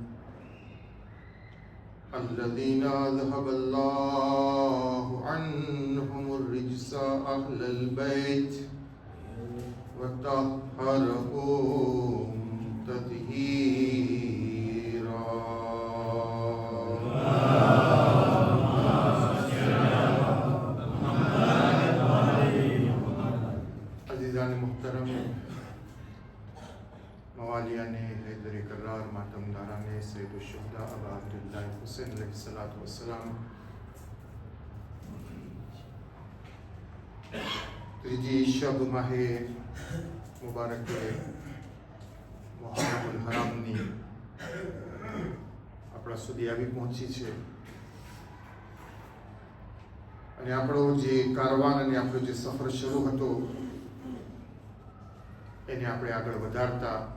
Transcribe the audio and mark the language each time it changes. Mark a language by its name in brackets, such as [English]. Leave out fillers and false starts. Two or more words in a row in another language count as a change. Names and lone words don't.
[Arabic] الذين أذهب الله عنهم الرجس أهل البيت وطهرهم تطهيرا. [Urdu] عزیزان محترم، موالیان حیدر کرار، ماتمداران سید الشہداء ابا عبداللہ حسین [Arabic] عليه الصلاة والسلام, [Gujarati] ત્રીજી શબ માહે મુબારક મુહર્રમુલ હરામની આપણા સુધી આવી પહોંચી છે અને આપણો જે કારવાન અને આપણો જે સફર શરૂ હતો એને આપણે આગળ વધારતા